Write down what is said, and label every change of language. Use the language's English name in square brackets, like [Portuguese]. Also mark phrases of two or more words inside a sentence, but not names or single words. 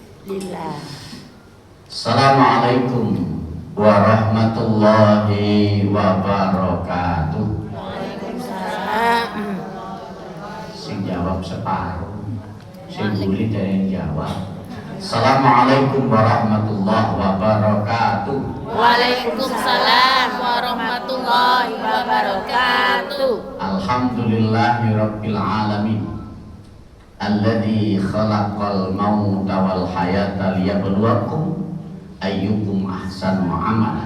[Arabic] Bismillah. السلام عليكم ورحمة الله وبركاته. وعليكم السلام. [Javanese] Sing jawab separuh, sing buli [Indonesian] dari yang jawab. [Arabic] السلام عليكم ورحمة الله وبركاته. وعليكم السلام ورحمة الله وبركاته. الحمد لله رب العالمين. الذي خلق الموت والحياة ليبلوكم أيكم أحسن عملا.